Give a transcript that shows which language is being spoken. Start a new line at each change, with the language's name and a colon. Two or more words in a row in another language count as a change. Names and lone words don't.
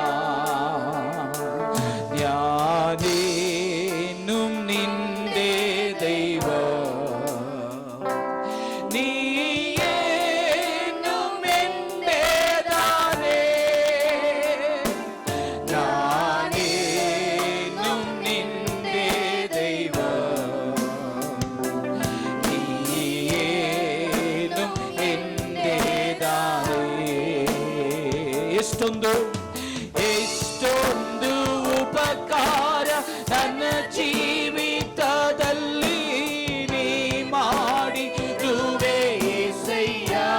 Malayalam: ഞാനേനും നിന്റെ ദൈവം, നീയേനും എന്റേതാനേ. ഞാനേനും നിന്റെ ദൈവം,
Kannada: ಎಷ್ಟೊಂದು ಎಷ್ಟೊಂದು ಉಪಕಾರ ನನ್ನ ಜೀವಿತದಲ್ಲಿ ನೀ ಮಾಡಿರುವೆ యేసయ్య.